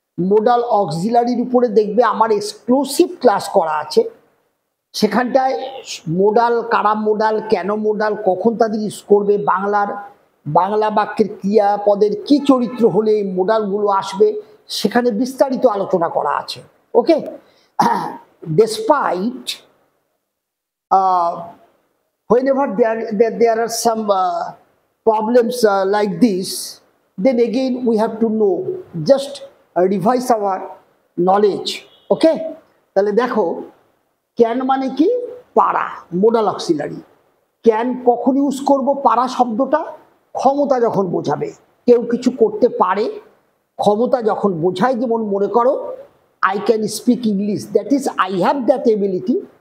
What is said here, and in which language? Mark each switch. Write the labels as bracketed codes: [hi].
[bn] Modal অক্সিলারির উপরে দেখবে আমার এক্সক্লুসিভ ক্লাস করা আছে, সেখানটায় মোডাল, কারা মোডাল, কেন মোডাল, কখন তাদের ইউজ করবে, বাংলা বাক্যের ক্রিয়াপদের কি চরিত্র হলে এই মোডালগুলো আসবে, সেখানে বিস্তারিত আলোচনা করা আছে। [en] Okay, despite whenever there are some problems like this, then again we have to know, just revise our knowledge. [bn] Okay, তাহলে দেখো ক্যান মানে কি পারা, মোডাল অক্সিলারি। ক্যান কখন ইউজ করব পারা শব্দটা? ক্ষমতা যখন বোঝাবে, কেউ কিছু করতে পারে, ক্ষমতা যখন বোঝায়। যেমন মনে করো [en] I can speak English, that is I have that ability.